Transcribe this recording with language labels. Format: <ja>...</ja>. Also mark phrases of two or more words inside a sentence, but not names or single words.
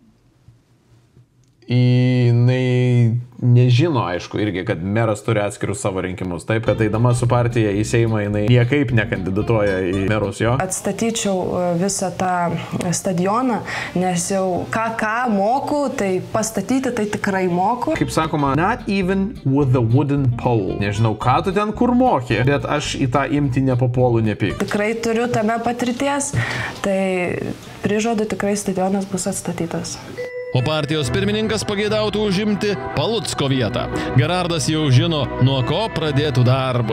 <lt>Jinai nežino, aišku, irgi, kad meras turi atskirus savo rinkimus. Taip, kad eidama su partija į Seimą, jinai niekaip nekandidatuoja į merus jo. Atstatyčiau visą tą stadioną, nes jau ką moku, tai pastatyti tai tikrai moku. Kaip sakoma,</lt> <en>not even with the wooden pole.</en> <lt>Nežinau, ką tu ten kur moki, bet aš į tą imti nepapuolu nepyk. Tikrai turiu tame patirties, tai prižadu, tikrai stadionas bus atstatytas. O partijos pirmininkas pageidautų užimti Palucko vietą. Gerardas jau žino, nuo ko pradėtų darbus.</lt>